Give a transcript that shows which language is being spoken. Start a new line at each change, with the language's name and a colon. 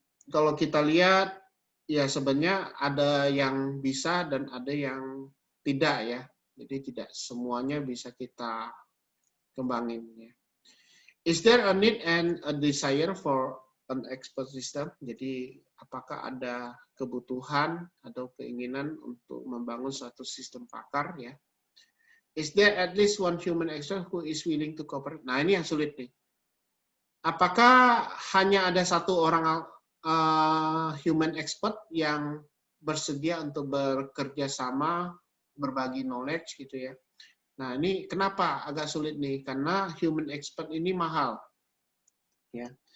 Indonesian: Kalau kita lihat, ya sebenarnya ada yang bisa dan ada yang tidak ya. Jadi tidak semuanya bisa kita kembangin ya.
English: Is there a need and a desire for an expert system?
Indonesian: Jadi apakah ada kebutuhan atau keinginan untuk membangun suatu sistem pakar ya?
English: Is there at least one human expert who is willing to cooperate?
Indonesian: Nah, ini yang sulit nih. Apakah hanya ada satu orang human expert yang bersedia untuk bekerja sama, berbagi knowledge gitu ya, Nah, ini kenapa agak sulit nih? Karena human expert ini mahal. Ya.